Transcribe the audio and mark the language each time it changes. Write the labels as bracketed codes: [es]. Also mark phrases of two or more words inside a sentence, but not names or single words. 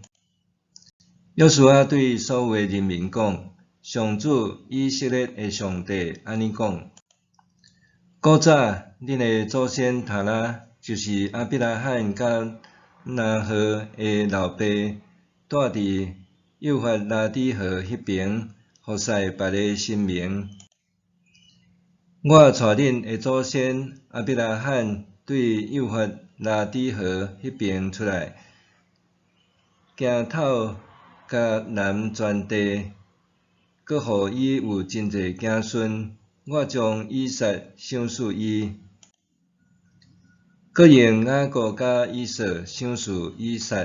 [nan] 约书亚对所有的人民讲：上主以色列的上帝安尼讲：古早恁的祖先塔拉，就是亚伯拉罕甲拿鶴的老爸，住伫幼发拉底河迄边，服侍别个神明。我带恁的祖先亚伯拉罕对幼发拉底河迄边出来，行透甲南全地，阁互伊有真侪子孙。我将以撒赏赐伊，阁用雅各甲以扫赏赐以撒。